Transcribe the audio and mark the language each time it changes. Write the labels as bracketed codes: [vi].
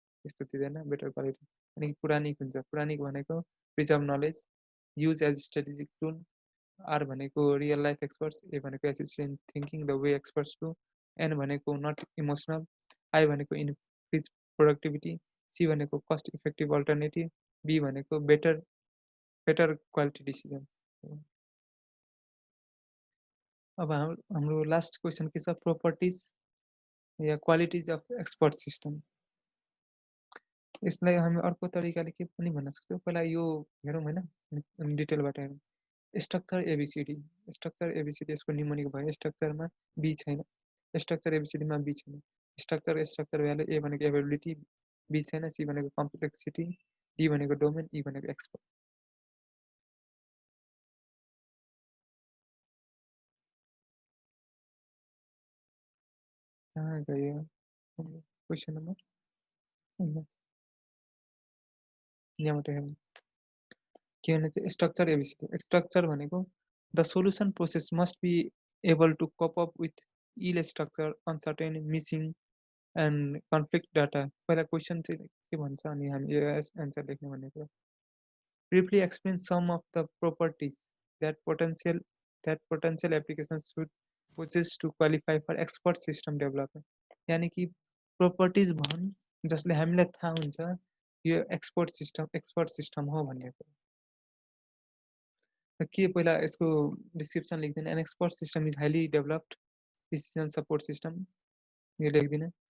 [ne] त्यस्तो दिँदैन better quality. अनि पुरानिक हुन्छ, पुरानिक भनेको preserve knowledge, [en] use as strategic tool, [ne] are भनेको रियल लाइफ एक्सपर्ट्स, ए भनेको [en] assistant thinking the way experts to, [ne] an भनेको नट इमोसनल, आई भनेको [en] increase productivity, [ne] सी भनेको कस्ट इफेक्टिभ अल्टरनेटिभ, बी भनेको बेटर बेटर क्वालिटी डिसिजन। अब हाम्रो last question के छ, properties yeah qualities of expert system. यसलाई हामी अर्को तरिकाले के पनि भन्न सक्छौँ, पहिला यो हेरौँ होइन डिटेलबाट हेरौँ। स्ट्रक्चर एबिसिडी, स्ट्रक्चर एबिसिडी यसको निमोनिक भयो, स्ट्रक्चरमा बी छैन, स्ट्रक्चर एबिसिडीमा बी छैन, स्ट्रक्चर स्ट्रक्चर भ्यालु, ए भनेको एबिलिटी, बी छैन, सी भनेको कम्प्लेक्सिटी, डी भनेको डोमेन, ई भनेको एक्सपर्ट। कहाँ गयो क्वेसन नम्बर, यहाँबाट हेरौँ के भने चाहिँ स्ट्रक्चर एबिसिडी। स्ट्रक्चर भनेको [en] The solution process must be able to cope up with ill structure, uncertain, missing and conflict data. [ne] पहिला क्वेसन चाहिँ के भन्छ अनि हामी एन्सर लेख्ने भनेको। [en] Briefly explain some of the properties that potential applications should possess to qualify for expert system development। [ne] यानी कि प्रोपर्टिज भन् जसले हामीलाई थाहा हुन्छ यो एक्सपर्ट सिस्टम हो भन्ने कुरा। के पहिला यसको description लेख्दिनँ, [en] an expert system is highly developed decision support system, [ne] यो लेख्दिनँ।